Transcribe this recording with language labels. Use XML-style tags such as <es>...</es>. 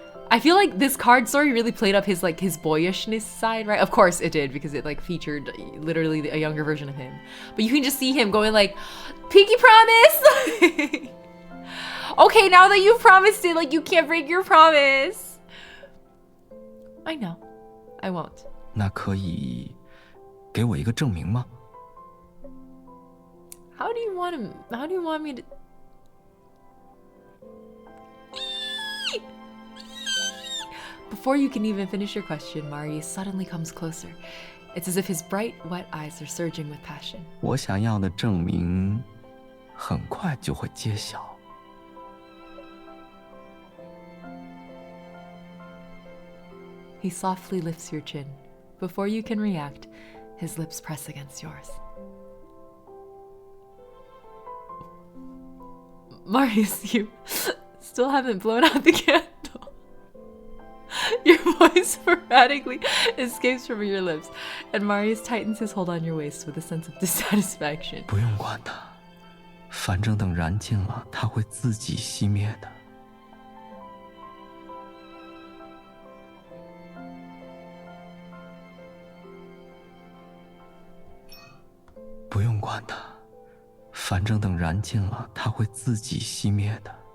<en>I feel like this card story really played up his boyishness side, right? Of course it did, because it featured literally a younger version of him. But you can just see him going like, pinky promise! Okay, now that you've promised it, you can't break your promise. I know. I won't.</en> <zh>那可以给我一个证明吗？</zh> <en>How do you want me to... Before you can even finish your question, Marius suddenly comes closer. It's as if his bright, wet eyes are surging with passion.</en> <zh>我想要的证明很快就会揭晓。</zh> <en>He softly lifts your chin. Before you can react, his lips press against yours. Marius, you still haven't blown out the candle. Your voice sporadically escapes from your lips, and Marius tightens his hold on your waist with a sense of dissatisfaction.</en> <zh>不用管它，反正等燃尽了，它会自己熄灭的。不用管它，反正等燃尽了，它会自己熄灭的。</zh>